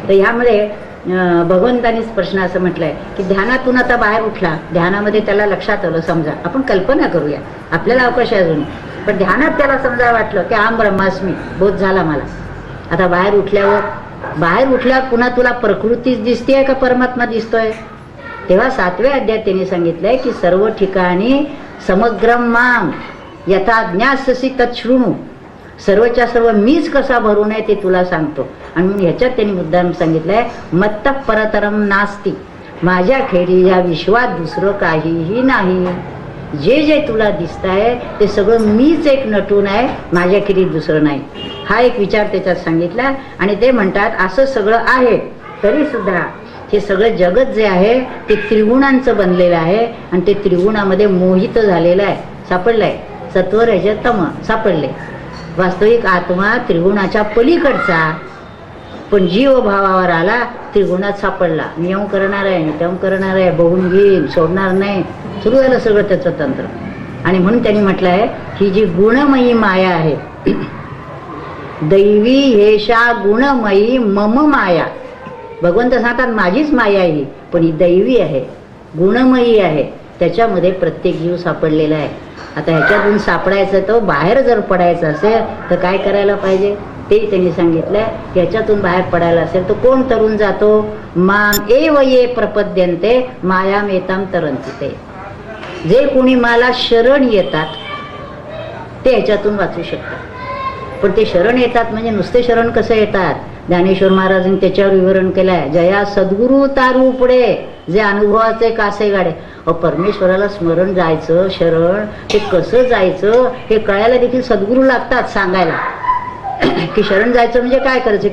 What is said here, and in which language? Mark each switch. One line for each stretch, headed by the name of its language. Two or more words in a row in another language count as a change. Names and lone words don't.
Marathi: तर ह्यामध्ये भगवंतानीच प्रश्न असं म्हटलंय की ध्यानातून आता बाहेर उठला, ध्यानामध्ये त्याला लक्षात आलं, समजा आपण कल्पना करूया, आपल्याला अवकाश आहे अजून, पण ध्यानात त्याला समजा वाटलं की
Sanskrit: आम ब्रह्मास्मी,
Marathi: बोध झाला मला. आता बाहेर उठल्यावर पुन्हा तुला प्रकृतीच दिसतेय का परमात्मा दिसतोय? तेव्हा 7व्या अध्यायात त्यांनी सांगितलंय की सर्व ठिकाणी
Sanskrit: समग्रम माम यथा ज्ञास्यसि तच्छृणु,
Marathi: सर्वच्या सर्व मीच कसा भरू नये ते तुला सांगतो. आणि म्हणून ह्याच्यात त्यांनी मुद्दाम सांगितलंय
Sanskrit: मत्त परतरम नास्ती,
Marathi: माझ्या खेरी या विश्वात दुसरं काहीही नाही. जे जे तुला दिसतंय ते सगळं मीच एक नटून आहे, माझ्या खेरी दुसरं नाही. हा एक विचार त्याच्यात सांगितला. आणि ते म्हणतात असं सगळं आहे तरी सुद्धा हे सगळं जगत जे आहे ते त्रिगुणांचं बनलेलं आहे आणि ते त्रिगुणामध्ये मोहित झालेलं आहे, सापडलंय. सत्व रज तम सापडले. वास्तविक आत्मा त्रिगुणाच्या पलीकडचा, पण जीव भावावर आला त्रिगुणात सापडला. नियम करणार आहे, नित्यम करणार आहे, बघून घेईन, सोडणार नाही, सुरू झालं सगळं त्याचं तंत्र. आणि म्हणून त्यांनी म्हटलं आहे ही जी गुणमयी माया आहे,
Sanskrit: दैवी हेषा गुणमयी मम माया.
Marathi: भगवंत सांगतात माझीच माया आहे, पण ही दैवी आहे, गुणमयी आहे, त्याच्यामध्ये प्रत्येक जीव सापडलेला आहे. आता ह्याच्यातून सापडायचं तर बाहेर जर पडायचं असेल तर काय करायला पाहिजे ते त्यांनी सांगितलंय. ह्याच्यातून बाहेर पडायला असेल तर कोण तरुण जातो?
Sanskrit: माम एव ये प्रपद्यन्ते मायाम एताम तरंती.
Marathi: ते जे कोणी मला शरण येतात ते ह्याच्यातून वाचू शकतात. पण ते शरण येतात म्हणजे नुसते शरण कसं येतात? ज्ञानेश्वर महाराजांनी त्याच्यावर विवरण केलंय. जया सद्गुरु तारू पुढे जे अनुभवाचे कासे गाडे. परमेश्वराला स्मरण जायचं, शरण हे कसं जायचं हे कळायला देखील सद्गुरू लागतात सांगायला की शरण जायचं म्हणजे काय करायचं.